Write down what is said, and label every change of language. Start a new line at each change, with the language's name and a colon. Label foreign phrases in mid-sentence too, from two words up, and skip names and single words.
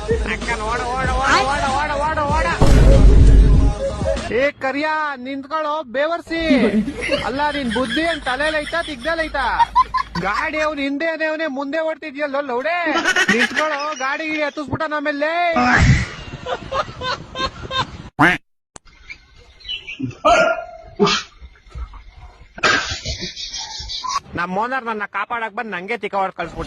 Kannada: ಅಕ್ಕನ್ ಓಡ ಓಡ ಓಡ ಓಡ ಓಡ ಓಡ ಓಡ. ಏ ಕರಿಯಾ ನಿಂತ್ಕೊಳ್ಳೋ ಬೇವರ್ಸಿ. ಅಲ್ಲ ನಿನ್ ಬುದ್ಧಿ ಏನ್ ತಲೆಲೈತಾ ತಿಗ್ದಲೈತಾ? ಗಾಡಿ ಅವ್ನು ಹಿಂದೆ ಅವನೇ ಮುಂದೆ ಓಡ್ತಿದ್ಯಲ್ಲ ಲೌಡೆ. ನಿಂತ್ಕೊಳ್ಳೋ ಗಾಡಿ ಗಿಡಿ ಹತ್ತಿಸ್ಬಿಟ್ಟ ನಮ್ಮೆಲ್ಲೇ. ನಮ್ ಓನರ್ ನನ್ನ ಕಾಪಾಡಕ್ ಬಂದ್ ನಂಗೆ ತಿಕ್ಕ ಹೊಡ್ ಕಳ್ಸ್ಬಿಟ್ಟ.